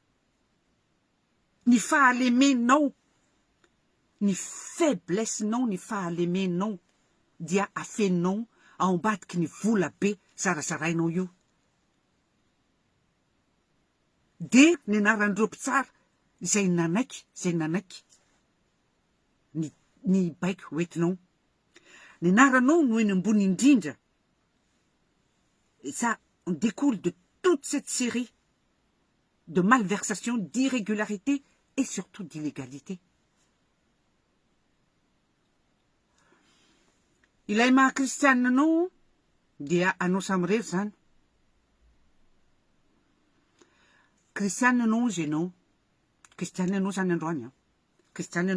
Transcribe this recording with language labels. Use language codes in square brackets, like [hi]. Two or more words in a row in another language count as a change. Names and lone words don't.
[mg] ny fahalemenao ny faiblesse-nao ny fahalemenao dia afeninao ao ambadiky ny vola be zarazarainao io de ny anaran'ireo mpitsara izay nanaiky ny baiko hoentinao ny anaranao no eny ambony indrindra [fr] ça découle de toute cette série de malversations, d'irrégularités et surtout d'illégalité. [mg] Ilay maha kristianina anao dia anao samirery zany kristianina anao izy ianao kristianina anao zany androany kristianina